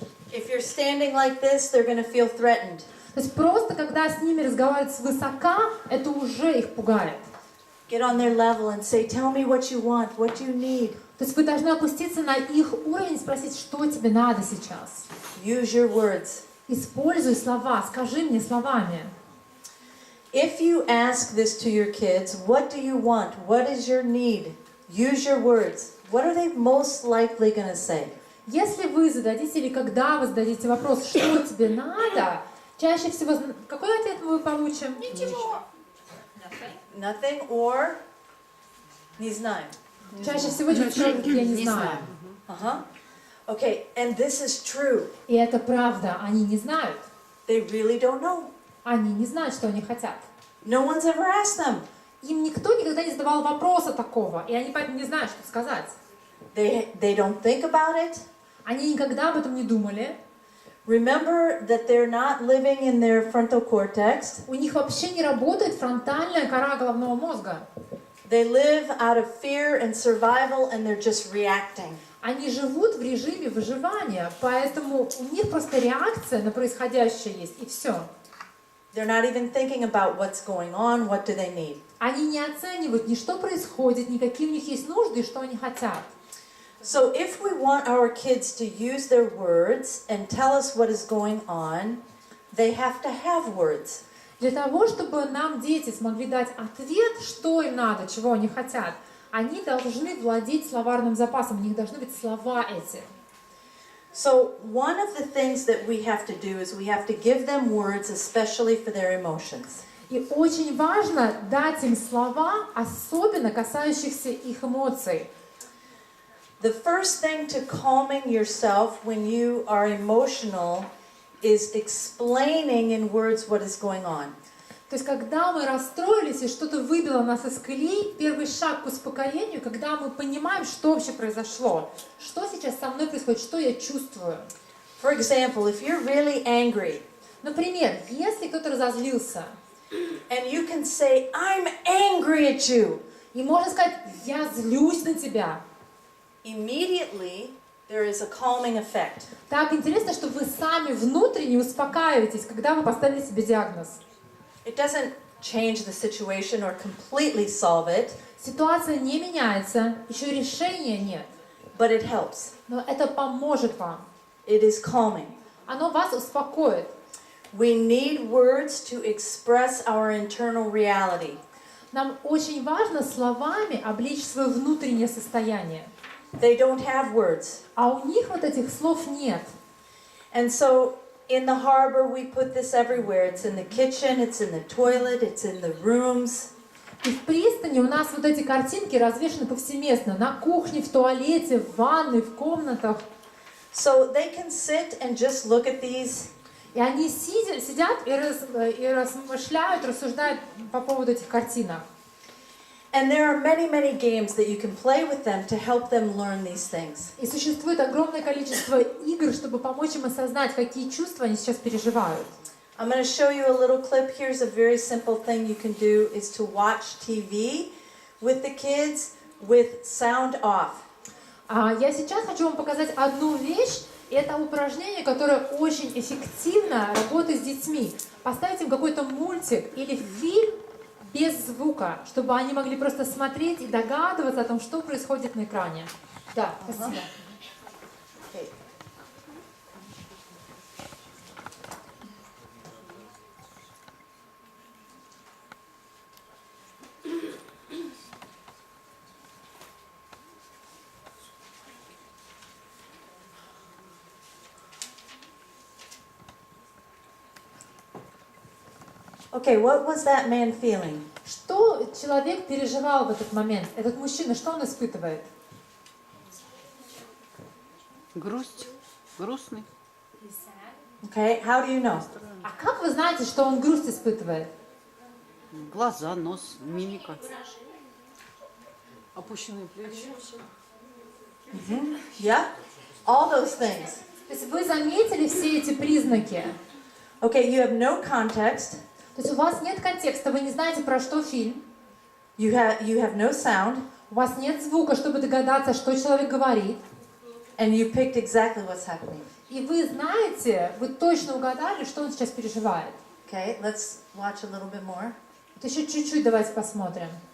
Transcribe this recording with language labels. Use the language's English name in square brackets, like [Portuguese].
[English] If you're standing like this, they're going to feel threatened. [Russian] То есть просто когда с ними разговаривать свысока, это уже их пугает. [English] Get on their level and say, tell me what you want, what you need. [Russian] То есть вы должны опуститься на их уровень и спросить, что тебе надо сейчас. [English] Use your words. [Russian] Используй слова, скажи мне словами. [English] If you ask this to your kids, what do you want? What is your need? Use your words. What are they most likely going to say? [Russian] Если вы зададите или когда вы зададите вопрос, что тебе надо, чаще всего, какой ответ мы получим? Ничего. [English] Nothing or [Russian] не знаю. Чаще всего дети скажут, я не знаю. [English] Okay, and this is true. [Russian] И это правда, они не знают. [English] They really don't know. [Russian] Они не знают, что они хотят. [English] No one's ever asked them. [Russian] Им никто никогда не задавал вопроса такого, и они поэтому не знают, что сказать. [English] They don't think about it. [Russian] Они никогда об этом не думали. [English] Remember that they're not living in their frontal cortex. [Russian] У них вообще не работает фронтальная кора головного мозга. [English] They live out of fear and survival, and they're just reacting. [Russian] Они живут в режиме выживания, поэтому у них просто реакция на происходящее есть, и все. [English] They're not even thinking about what's going on, what do they need. [Russian] Они не оценивают ни что происходит, ни какие у них есть нужды и что они хотят. [English] So if we want our kids to use their words and tell us what is going on, they have to have words. [Russian] Для того, чтобы нам дети смогли дать ответ, что им надо, чего они хотят, они должны владеть словарным запасом, у них должны быть слова эти. [English] So one of the things that we have to do is we have to give them words, especially for their emotions. [Russian] И очень важно дать им слова, особенно касающихся их эмоций. [English] The first thing to calming yourself when you are emotional is explaining in words what is going on. [Russian] То есть, когда мы расстроились и что-то выбило нас из колеи, первый шаг к успокоению, когда мы понимаем, что вообще произошло, что сейчас со мной происходит, что я чувствую. [English] For example, if you're really angry, [Russian] Например, если кто-то разозлился, [English] and you can say, I'm angry at you, [Russian] и можно сказать, я злюсь на тебя. [English] immediately there is a calming effect. [Russian] Так интересно, что вы сами внутренне успокаиваетесь, когда вы поставили себе диагноз. [English] It doesn't change the situation or completely solve it, [Russian] Ситуация не меняется, еще решения нет, [English] but it helps. [Russian] но это поможет вам. [English] It is calming. [Russian] Оно вас успокоит. [English] We need words to express our internal reality. [Russian] Нам очень важно словами обличь свое внутреннее состояние. [English] They don't have words. [Russian] А у них вот этих слов нет. [English] And so in the harbor we put this everywhere. It's in the kitchen, it's in the toilet, it's in the rooms. [Russian] И в пристани у нас вот эти картинки развешаны повсеместно. На кухне, в туалете, в ванной, в комнатах. [English] So they can sit and just look at these. [Russian] И они сидят и размышляют, рассуждают по поводу этих картинок. [English] And there are many, many games that you can play with them to help them learn these things. [Russian] И существует огромное количество игр, чтобы помочь им осознать, какие чувства они сейчас переживают. [English] I'm going to show you a little clip. Here's a very simple thing you can do is to watch TV with the kids with sound off. [Russian] Я сейчас хочу вам показать одну вещь. Это упражнение, которое очень эффективно работает с детьми. Поставить им какой-то мультик или фильм без звука, чтобы они могли просто смотреть и догадываться о том, что происходит на экране. Да, спасибо. [English] Okay. Okay, what was that man feeling? [Russian] Что человек переживал в этот момент? Этот мужчина, что он испытывает? Грусть, грустный. [English] Okay, how do you know? [Russian] А как вы знаете, что он грусть испытывает? Глаза, нос, мимика. Опущенные плечи. [English] Yeah? All those things. [Russian] То есть вы заметили все эти признаки? [English] Okay, you have no context. [Russian] То есть у вас нет контекста, вы не знаете, про что фильм. [English] You have no sound. [Russian] У вас нет звука, чтобы догадаться, что человек говорит. [English] And you picked exactly what's happening. [Russian] И вы знаете, вы точно угадали, что он сейчас переживает. [English] Okay, let's watch a little bit more. [Russian] Вот еще чуть-чуть давайте посмотрим.